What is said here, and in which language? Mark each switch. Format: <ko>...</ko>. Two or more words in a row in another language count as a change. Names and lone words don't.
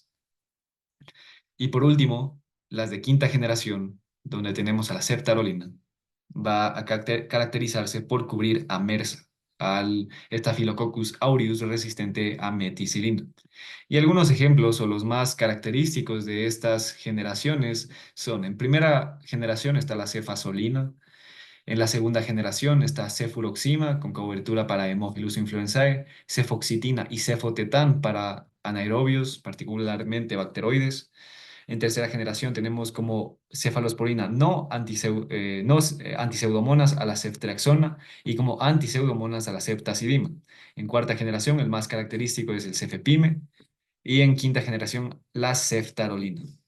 <es>Y por último, las de quinta generación, donde tenemos a la ceftarolina, va a caracterizarse por cubrir a MRSA, al Staphylococcus aureus resistente a meticilina. Y algunos ejemplos o los más característicos de estas generaciones son, en primera generación está la cefazolina, en la segunda generación está cefuroxima con cobertura para Haemophilus influenzae, cefoxitina y cefotetán para anaerobios, particularmente bacteroides. En tercera generación tenemos como cefalosporina antiseudomonas a la ceftriaxona y como antiseudomonas a la ceftazidima. En cuarta generación el más característico es el cefepime y en quinta generación la ceftarolina.</es>